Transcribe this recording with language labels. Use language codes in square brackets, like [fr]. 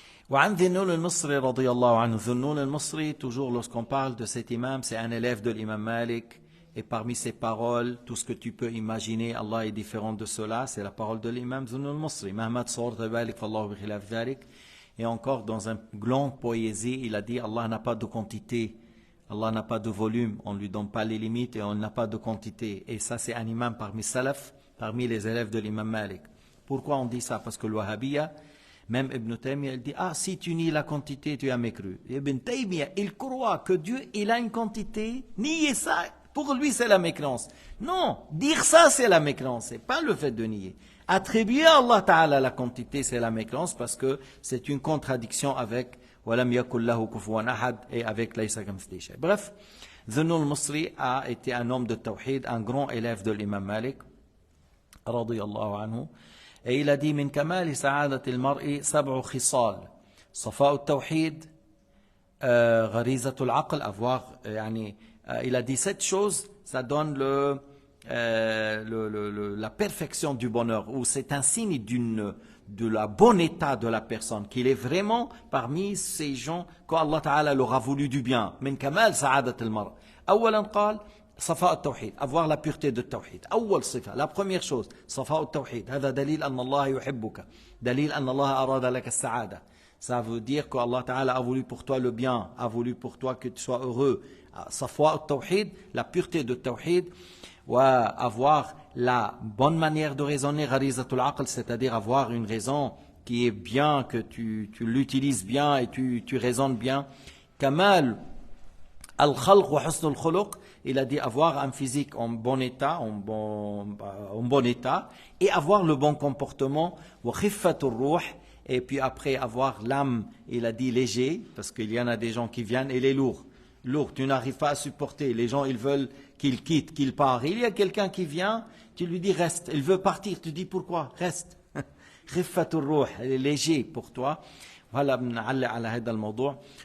[ar] وعن ذي النون المصري رضي الله عنه. [fr] ذي النون المصري, toujours lorsqu'on parle de cet imam, c'est un élève de l'imam Malik, et parmi ses paroles, tout ce que tu peux imaginer, Allah est différent de cela, c'est la parole de l'imam ذي النون المصري. [ar] مهما تصورت بالك فالله بخلاف ذلك. [fr] Et encore dans un grand poésie, il a dit: Allah n'a pas de quantité Allah n'a pas de volume, on ne lui donne pas les limites et on n'a pas de quantité. Et ça, c'est un imam parmi salaf, parmi les élèves de l'imam Malik. Pourquoi on dit ça? Parce que le Wahhabiyya, même Ibn Taymiyyah, il dit, ah, si tu nies la quantité, tu as mécru. Ibn Taymiyyah, il croit que Dieu, il a une quantité, nier ça, pour lui, c'est la mécréance. Non, dire ça, c'est la mécréance, c'est pas le fait de nier. Attribuer à Allah Ta'ala la quantité, c'est la mécréance parce que c'est une contradiction avec [ar] وَلَمْ يَكُنْ لَهُ كُفُوًا أَحَدٍ [fr] et avec [ar] لَيْسَ كَمِثْلِهِ شَيْءٌ. [fr] Bref, Dhunnun al-Misri a été un homme de tawhid, un grand élève de l'imam Malik, radiyallahu anhu. Et il a dit, [ar] من كمال سعادة المرء 7 خصال. صفاء التوحيد, غريزة العقل, [fr] avoir, il a dit 7 choses, ça donne la perfection du bonheur, ou c'est un signe de la bon état de la personne, qu'il est vraiment parmi ces gens qu'Allah Ta'ala leur a voulu du bien. [ar] من كمال سعادة المرء. أولا قال صفاء التوحيد, [fr] avoir la pureté de [ar] التوحيد. أول صفة, [fr] la première chose, [ar] صفاء التوحيد. هذا دليل أن الله يحبك, دليل أن الله أراد لك السعادة. [fr] Ça veut dire que Allah Ta'ala a voulu pour toi le bien, a voulu pour toi que tu sois heureux. [ar] صفاء التوحيد, [fr] la pureté de التوحيد. Avoir la bonne manière de raisonner, [ar] غريزة العقل, [fr] c'est-à-dire avoir une raison qui est bien, que tu l'utilises bien et tu raisonnes bien. [ar] كمال الخلق وحسن الخلق, [fr] il a dit avoir un physique en bon état, en bon état, et avoir le bon comportement. [ar] وخفة الروح, [fr] et puis après avoir l'âme, il a dit léger, parce qu'il y en a des gens qui viennent et les lourds. Lourd, tu n'arrives pas à supporter. Les gens, ils veulent qu'il quitte, qu'il part. Il y a quelqu'un qui vient, tu lui dis reste. Il veut partir, tu dis pourquoi? Reste. [ar] خفة الروح, [fr] elle est léger pour toi. [ar] وهلا بنعلق على هذا الموضوع.